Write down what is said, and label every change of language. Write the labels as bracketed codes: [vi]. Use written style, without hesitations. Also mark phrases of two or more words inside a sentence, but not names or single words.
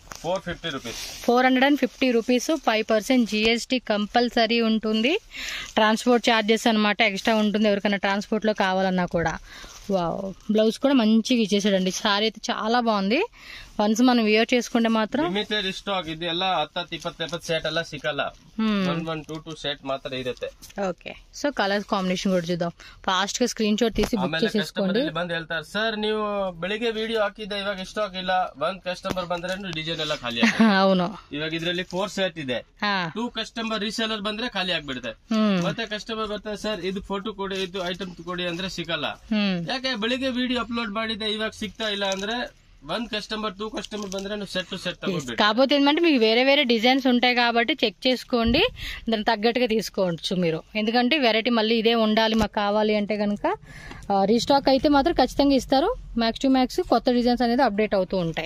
[te] 450 రూపీస్. 450 రూపీస్. 5% GST కంపల్సరీ ఉంటుంది. [en] transport charges [te] అనమాట ఎక్స్ట్రా ఉంటుంది ఎవరికైనా ట్రాన్స్పోర్ట్లో కావాలన్నా కూడా. వావ్, బ్లౌజ్ కూడా మంచిగా ఇచ్చేసాడండి. సారీ అయితే చాలా బాగుంది. వన్స్ మనం వేర్ చేసుకుంటే మాత్రం [en] limited stock [kn] ಇದೆಲ್ಲ 10-20 ಸೆಟ್ ಎಲ್ಲ ಸಿಕ್ಕಲ್ಲ. 1-2 ಸೆಟ್ ಮಾತ್ರ ಇರುತ್ತೆ. [te] ఓకే, సో [en] colours combination [te] కూడా చూద్దాం. ఫాస్ట్ గా [en] screen shot [te] తీసి బుక్ [kn] ಆಮೇಲೆ [te] చేసేసుకోండి. [kn] ಕಸ್ಟಮರ್ ಬಂದು ಹೇಳ್ತಾರೆ, ಸರ್ ನೀವು ಬೆಳಿಗ್ಗೆ ವಿಡಿಯೋ ಹಾಕಿದ್ದೆ ಇವಾಗ ಸ್ಟಾಕ್ ಇಲ್ಲ. ಒಂದ್ ಕಸ್ಟಮರ್ ಬಂದ್ರೆ ಡಿಸೈನ್ ಎಲ್ಲ ಖಾಲಿ ಆಗುತ್ತೆ. [te] అవును, [kn] ಇವಾಗ ಇದ್ರಲ್ಲಿ 4 ಸೆಟ್ ಇದೆ. [te] ఆ, [kn] 2 [en] customer reseller [kn] ಬಂದ್ರೆ ಖಾಲಿ ಆಗ್ಬಿಡುತ್ತೆ. ಮತ್ತೆ ಕಸ್ಟಮರ್ ಬರ್ತಾರೆ, ಸರ್ ಇದು ಫೋಟೋ ಕೊಡಿ, ಇದು ಐಟಮ್ ಕೊಡಿ ಅಂದ್ರೆ ಸಿಗಲ್ಲ. ಯಾಕೆ ಬೆಳಿಗ್ಗೆ ವಿಡಿಯೋ ಅಪ್ಲೋಡ್ ಮಾಡಿದೆ ಇವಾಗ ಸಿಗ್ತಾ ಇಲ್ಲ ಅಂದ್ರೆ 1 కస్టమర్ 2 కస్టమర్ ಬಂದ್ರೆ [en] set to set [kn] తగ్గొచ్చు. [te] కాకపోతే ఏంటంటే మీకు వేరే వేరే డిజైన్స్ ఉంటాయి కాబట్టి చెక్ చేసుకోండి, దానికి తగ్గట్టుగా తీసుకోవచ్చు మీరు. ఎందుకంటే వెరైటీ మళ్ళీ ఇదే ఉండాలి మాకు కావాలి అంటే కనుక రీస్టాక్ అయితే మాత్రం ఖచ్చితంగా ఇస్తారు. [en] max to max [te] కొత్త డిజైన్స్ అనేది అప్డేట్ అవుతూ ఉంటాయి.